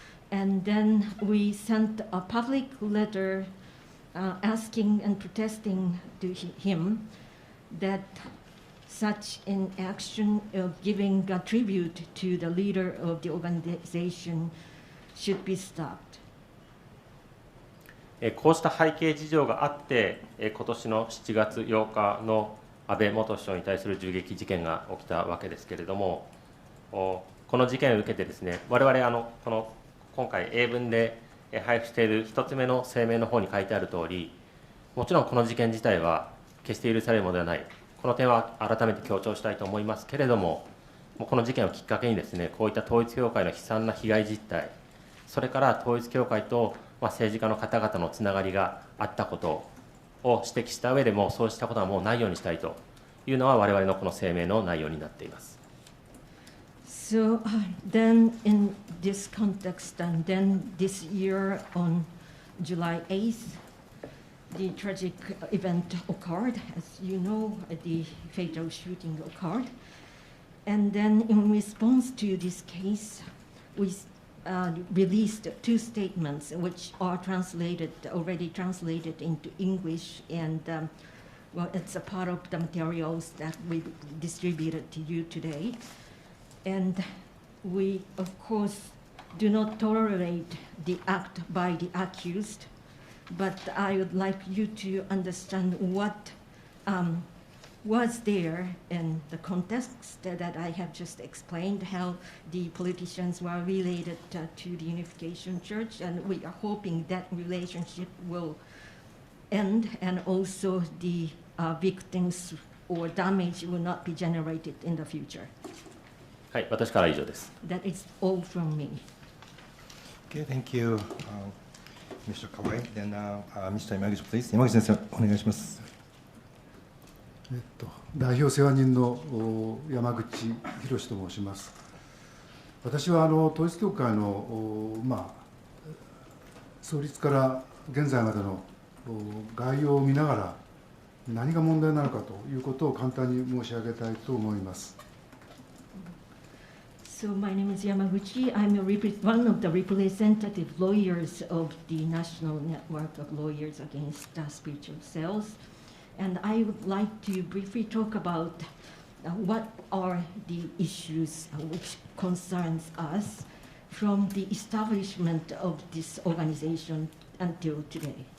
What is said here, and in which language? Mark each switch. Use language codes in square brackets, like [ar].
[en] And then we sent a public letter asking and protesting to him that such an action of giving a tribute to the leader of the organization should be stopped. [ja] こうした背景事情があって、今年の7月8日の安倍元首相に対する銃撃事件が起きたわけですけれども、この事件を受けてですね、我々今回英文で配布している1つ目の声明の方に書いてある通り、もちろんこの事件自体は決して許されるものではない、この点は改めて強調したいと思いますけれども、この事件をきっかけにですね、こういった統一教会の悲惨な被害実態、それから統一教会と政治家の方々のつながりがあったことを指摘した上でも、そうしたことはもうないようにしたいというのは我々のこの声明の内容になっています。 [en] So then in this context, and then this year on July 8th, the tragic event occurred. As you know, the fatal shooting occurred. And then in response to this case, we released two statements which are already translated into English, and well, it's a part of the materials that we distributed to you today. And we, of course, do not tolerate the act by the accused, but I would like you to understand what was there in the context that I have just explained, how the politicians were related to the Unification Church, and we are hoping that relationship will end, and also the victims or damage will not be generated in the future. [ja] はい、私からは以上です。 [en] That is all from me. Okay, thank you, Mr. Kawai. Then, Mr. Yamaguchi, please. [ja] 山口先生、お願いします。代表世話人の山口博と申します。私は統一教会の、創立から現在までの概要を見ながら何が問題なのかということを簡単に申し上げたいと思います。 [en] So my name is Yamaguchi. I'm one of the representative lawyers of the National Network of Lawyers Against Spiritual Sales. And I would like to briefly talk about what are the issues which concerns us from the establishment of this organization until today.